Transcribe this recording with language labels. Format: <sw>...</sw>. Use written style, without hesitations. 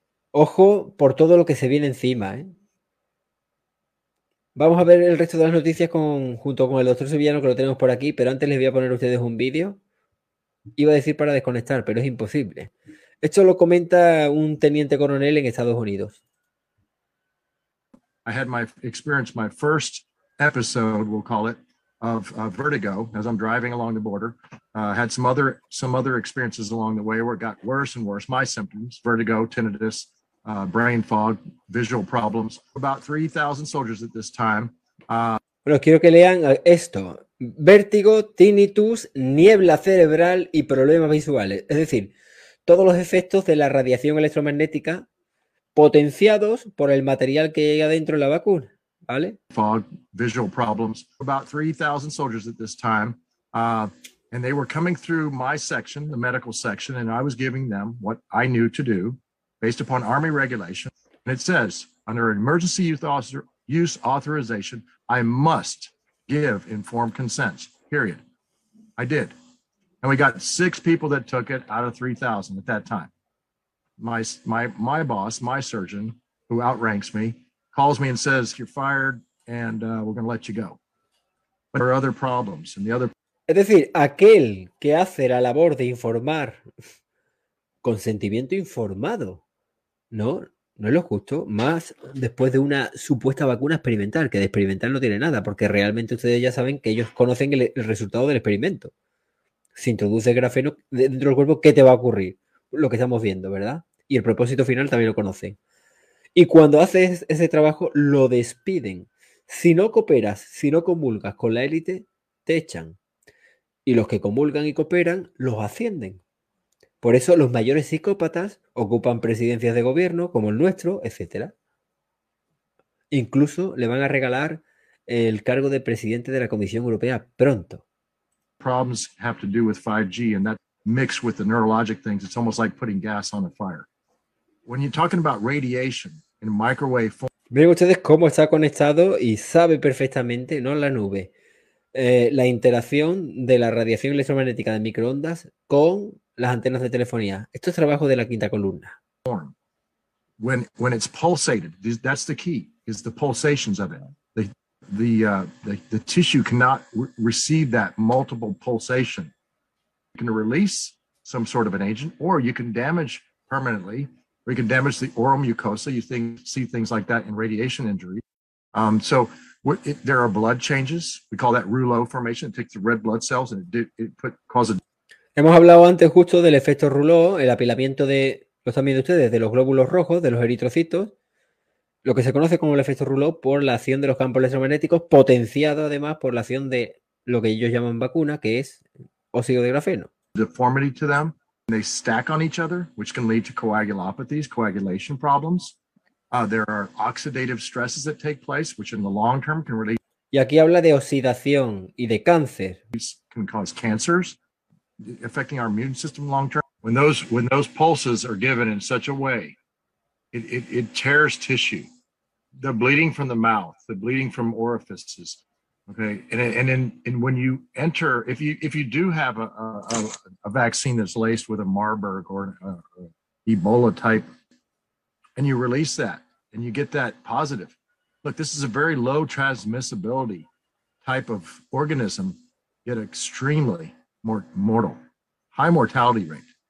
<es>Ojo por todo lo que se viene encima, ¿eh? Vamos a ver el resto de las noticias junto con el doctor Sevillano, que lo tenemos por aquí, pero antes les voy a poner a ustedes un vídeo. Iba a decir para desconectar, pero es imposible. Esto lo comenta un teniente coronel en Estados Unidos.</es> <en>I had my first episode, we'll call it, of vertigo as I'm driving along the border. Had some other experiences along the way where it got worse and worse. My symptoms, vertigo, tinnitus, brain fog, visual problems. About 3,000 soldiers at this time.</en> <es>Bueno, quiero que lean esto. Vértigo, tinnitus, niebla cerebral y problemas visuales. Es decir, todos los efectos de la radiación electromagnética potenciados por el material que llega dentro de la vacuna, ¿vale?</es> <en>Fog, visual problems. About 3,000 soldiers at this time. And they were coming through my section, the medical section, and I was giving them what I knew to do based upon Army regulation. And it says, under emergency use authorization, I must give informed consent, period. I did. And we got 6 people that took it out of 3,000 at that time. My boss, my surgeon, who outranks me, calls me and says, you're fired and we're going to let you go. But there are other problems.</en> <es>Es decir, aquel que hace la labor de informar, consentimiento informado, ¿no? No es lo justo, más después de una supuesta vacuna experimental, que de experimental no tiene nada, porque realmente ustedes ya saben que ellos conocen el resultado del experimento. Si introduces grafeno dentro del cuerpo, ¿qué te va a ocurrir? Lo que estamos viendo, ¿verdad? Y el propósito final también lo conocen. Y cuando haces ese trabajo, lo despiden. Si no cooperas, si no comulgas con la élite, te echan. Y los que comulgan y cooperan, los ascienden. Por eso los mayores psicópatas ocupan presidencias de gobierno, como el nuestro, etc. Incluso le van a regalar el cargo de presidente de la Comisión Europea pronto.</es> <en>Problems have to do with 5G and that mix with the neurologic things. It's almost like putting gas on a fire. When you're talking about radiation in microwave form.</en> <es>Miren ustedes cómo está conectado y sabe perfectamente, no en la nube, la interacción de la radiación electromagnética de microondas con las antenas de telefonía. Esto es trabajo de la quinta columna.</es> <en>When it's pulsated, that's the key, is the pulsations of it. The tissue cannot receive that multiple pulsation. You can release some sort of an agent, or you can damage permanently, or you can damage the oral mucosa. You think see things like that in radiation injury. There are blood changes. We call that rouleau formation. It takes the red blood cells and it causes.</en> <es>Hemos hablado antes justo del efecto rouleau, el apilamiento de, lo están viendo ustedes, de los glóbulos rojos, de los eritrocitos. Lo que se conoce como el efecto rouleau por la acción de los campos electromagnéticos, potenciado además por la acción de lo que ellos llaman vacuna, que es óxido de grafeno.</es> <en>Deformity to them, and they stack on each other, which can lead to coagulopathies, coagulation problems. There are oxidative stresses that take place, which in the long term can really.</en> <es>Y aquí habla de oxidación y de cáncer.</es> <en>Can cause cancers, affecting our immune system long term. When those pulses are given in such a way, it tears tissue. The bleeding from the mouth, the bleeding from orifices, Okay, and when you enter, if you do have a vaccine that's laced with a Marburg or a Ebola type, and you release that and you get that positive, look, this is a very low transmissibility type of organism, yet extremely more mortal, high mortality rate.</en>